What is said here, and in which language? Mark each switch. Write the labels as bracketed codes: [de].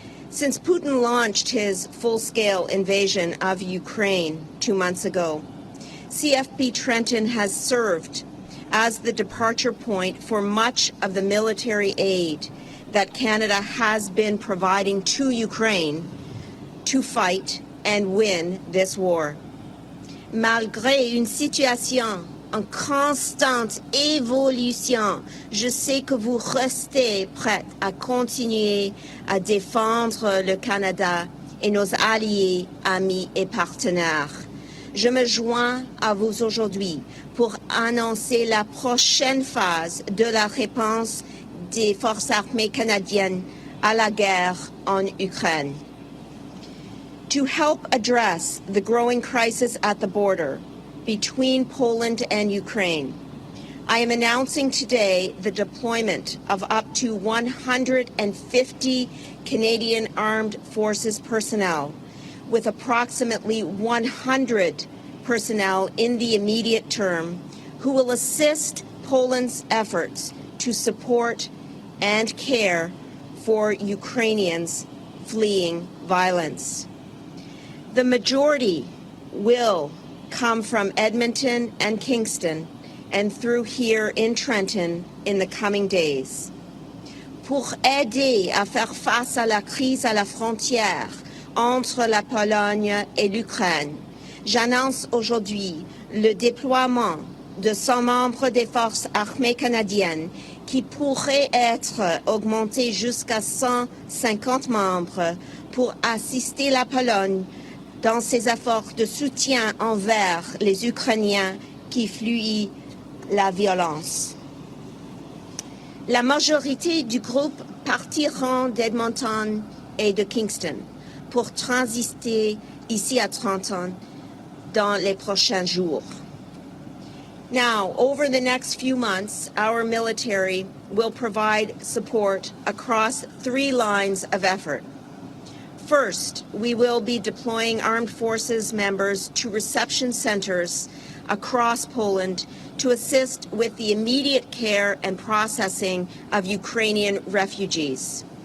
[en] Since Putin launched his full-scale invasion of Ukraine 2 months ago, CFB Trenton has served as the departure point for much of the military aid that Canada has been providing to Ukraine to fight and win this war. [fr] Malgré une situation en constante évolution, je sais que vous restez prêts à continuer à défendre le Canada et nos alliés, amis et partenaires. Je me joins à vous aujourd'hui pour annoncer la prochaine phase de la réponse des forces armées canadiennes à la guerre en Ukraine. [en] To help address the growing crisis at the border between Poland and Ukraine, I am announcing today the deployment of up to 150 Canadian Armed Forces personnel, with approximately 100 personnel in the immediate term who will assist Poland's efforts to support and care for Ukrainians fleeing violence. The majority will come from Edmonton and Kingston and through here in Trenton in the coming days. [fr] Pour aider à faire face à la crise à la frontière entre la Pologne et l'Ukraine, j'annonce aujourd'hui le déploiement de 100 membres des forces armées canadiennes qui pourraient être augmentés jusqu'à 150 membres pour assister la Pologne dans ses efforts de soutien envers les Ukrainiens qui fuient la violence. La majorité du groupe partiront d'Edmonton et de Kingston pour transiter ici à Trenton dans les prochains jours. [en] Now, over the next few months, our military will provide support across 3 lines of effort. First, we will be deploying armed forces members to reception centers across Poland to assist with the immediate care and processing of Ukrainian refugees.